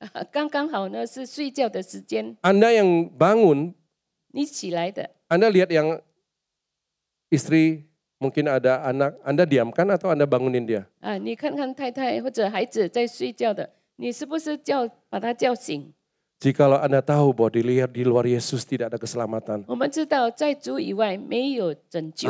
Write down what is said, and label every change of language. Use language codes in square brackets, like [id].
[zh] 刚刚好呢是睡觉的时间， [id] Anda yang bangun, [zh] 你起来的， [id] Anda lihat yang istri, mungkin ada anak, Anda diamkan atau Anda bangunin dia? [zh] 你看看太太或者孩子在睡觉的，你是不是把他叫醒？ [id] Jikalau Anda tahu bahwa di luar Yesus tidak ada keselamatan, [zh] 我们知道在主以外没有拯救